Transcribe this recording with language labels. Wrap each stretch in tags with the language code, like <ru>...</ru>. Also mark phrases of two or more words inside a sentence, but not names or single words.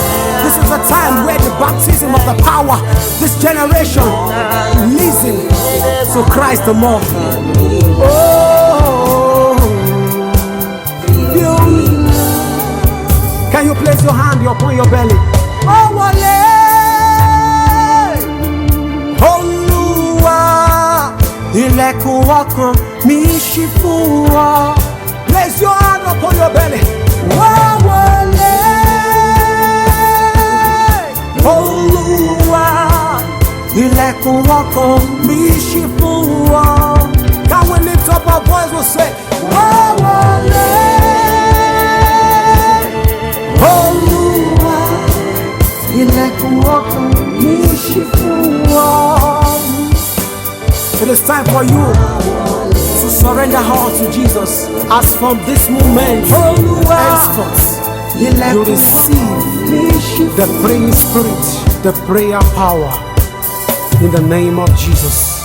<en>This is the time where the baptism of the power, this generation listen to Christ the more. Oh, feel me. Can you place your hand upon your belly?</en> <yo>Oh, wale, Oluwa, ilẹ̀kùn ọkàn mi ṣí fún ọ.</yo> <en>Place your hand upon your belly.</en> <yo>Oh, wale, Oluwa, ilẹ̀kùn ọkàn mi ṣí fún ọ.</yo> <en>Can we lift up our voice? We'll say, oh,</en> <yo>wale, Oluwa, ilẹ̀kùn ọkàn mi ṣí fún ọ.</yo> <en>It is time for you to surrender all to Jesus. As from this moment henceforth, you receive the praying spirit, the prayer power in the name of Jesus.</en>